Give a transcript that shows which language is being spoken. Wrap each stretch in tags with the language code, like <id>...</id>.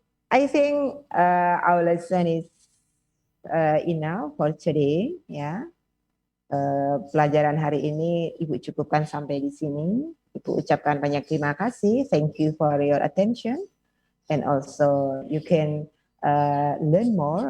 <en>I think our lesson is enough for today.</en> <id>Ya, pelajaran hari ini Ibu cukupkan sampai di sini. Ibu ucapkan banyak terima kasih.</id> <en>Thank you for your attention. And also you can learn more.</en>